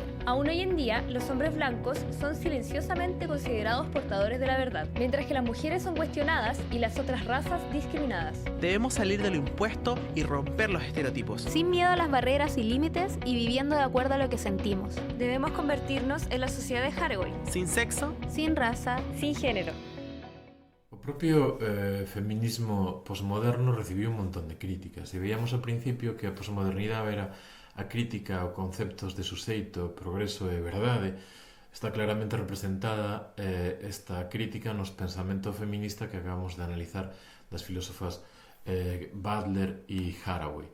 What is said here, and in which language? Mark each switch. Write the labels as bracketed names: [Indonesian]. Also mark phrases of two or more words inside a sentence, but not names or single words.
[Spanish] Aún hoy en día, los hombres blancos son silenciosamente considerados portadores de la verdad, mientras que las mujeres son cuestionadas y las otras razas discriminadas. Debemos salir de lo impuesto y romper los estereotipos. Sin miedo a las barreras y límites y viviendo de acuerdo a lo que sentimos. Debemos convertirnos en la sociedad de Haraway. Sin sexo, sin raza, sin género. [Galician] O propio feminismo posmoderno recibiu un montón de críticas e veíamos ao principio que a posmodernidade era a crítica ao conceptos de suxeito, progreso e verdade. Está claramente representada esta crítica nos pensamento feminista que acabamos de analizar das filósofas Butler e Haraway.